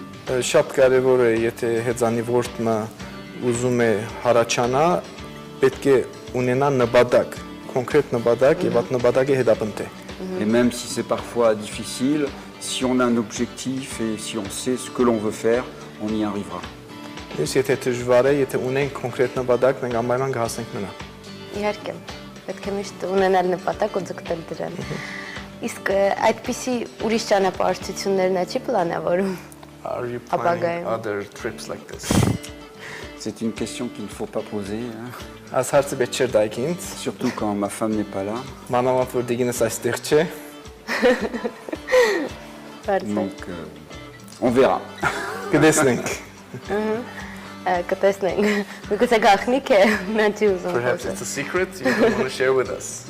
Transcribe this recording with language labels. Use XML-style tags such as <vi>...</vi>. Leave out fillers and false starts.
<hy>Շատ կարևոր է, եթե հեծանիվորդը ուզում է հարաճանա, պետք է ունենա նպատակ, կոնկրետ նպատակ եւ այդ նպատակը հետապնդե։</hy> <fr>Et même si c'est parfois difficile, si on a un objectif et si on sait ce que l'on veut faire, on y arrivera.</fr> <hy>Ես եթե դժվար է, եթե ունենք կոնկրետ նպատակ, մենք անպայման կհասնենք նրան։ Իհարկե, պետք է միշտ ունենալ նպատակ ու ձգտել դրան։ Իսկ այդպիսի ուրիշ ճանապարհորդություններ նա չի պլանավորում։</hy> <en>Are you planning other trips like this?</en> <fr>C'est une question qu'il ne faut pas poser,</fr> <hy>Այս հարցը պետք չէ տալ ինձ,</hy> <fr>surtout quand ma femme n'est pas là.</fr> <hy>մանավանդ որ դիգինս այստեղ չէ։</hy> <fr>Donc on verra.</fr> <hy>Կտեսնենք։ Կտեսնենք։ Միգուցե գախնիկ է, նա չի ուզում։</hy> <en>Perhaps it's a secret you don't want to share with us.</en>